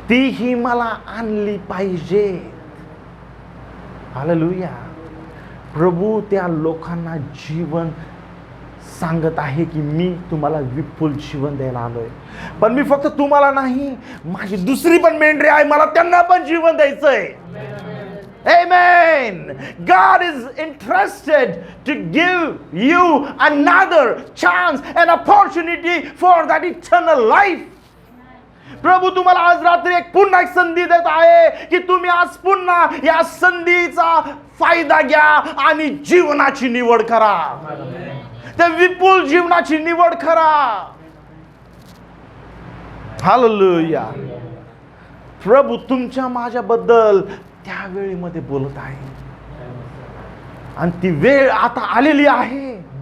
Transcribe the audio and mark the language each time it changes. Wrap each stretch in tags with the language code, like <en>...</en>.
<mr>तीही मला आणली पाहिजे. हालेलुया. प्रभू त्या लोकांना जीवन सांगत आहे की मी तुम्हाला विपुल जीवन द्यायला आलोय, पण मी फक्त तुम्हाला नाही, माझी दुसरी पण मेंढरे आहे, मला त्यांना पण जीवन द्यायचंय.</mr> <en>Amen. God is interested to give you another chance, an opportunity for that eternal life.</en> <mr>प्रभू तुम्हाला आज रात्री पुन्हा एक संधी देत आहे की तुम्ही आज पुन्हा या संधीचा फायदा घ्या आणि जीवनाची निवड करा. त्या विपुल जीवनाची निवड करा. हालेलुया. प्रभू तुमच्या माझ्याबद्दल त्या वेळेमध्ये बोलत आहे आणि ती वेळ आता आलेली आहे.</mr>